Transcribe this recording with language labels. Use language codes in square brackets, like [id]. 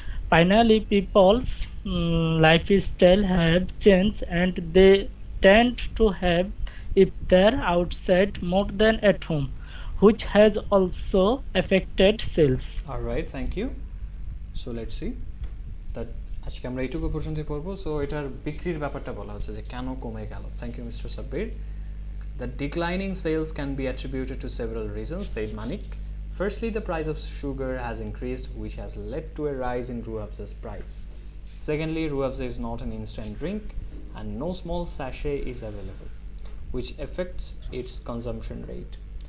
[en] Finally, people's lifestyle have changed, and they tend to have iftar outside more than at home, which has also affected sales. All right, thank you. So let's see that [bn] আজকে আমরা এইটুকু পর্যন্ত পড়বো। So এটার বিক্রির ব্যাপারটা বলা হচ্ছে যে কেন কমে গেল। [en] thank you [bn] mister Sabbir. [en] The declining sales can be attributed to several reasons, said Manik. Firstly, the price of sugar has increased, which has led to a rise in Ruabza's price. Secondly, Ruabza is not an instant drink and no small sachet is available, which affects its consumption rate.